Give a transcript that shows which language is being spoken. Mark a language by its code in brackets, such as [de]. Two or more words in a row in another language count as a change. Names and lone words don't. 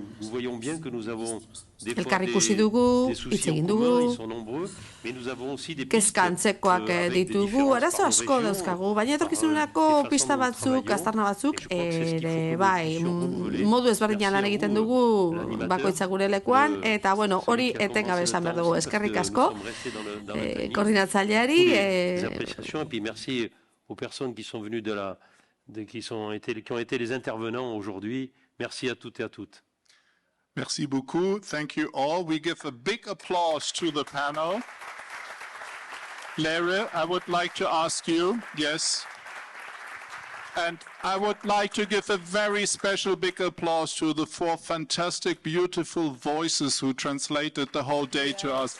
[eu] Elkar ikusi dugu, hitz egin dugu, kezka antzekoak ditugu, arazo asko dauzkagu, baina etorkizuneko pista batzuk, aztarna batzuk, bai, modu ezberdinan lan egiten dugu bakoitza gure lekuan, eta bueno, hori etengabe esan behar dugu. Eskerrik asko, koordinatzaileari. [fr] Merci aux personnes qui sont venues qui ont été les intervenants aujourd'hui. Merci à toutes et à toutes. Merci beaucoup. [en] Thank you all. We give a big applause to the panel. Larry, I would like to ask you, yes. And I would like to give a very special big applause to the 4 fantastic, beautiful voices who translated the whole day to us.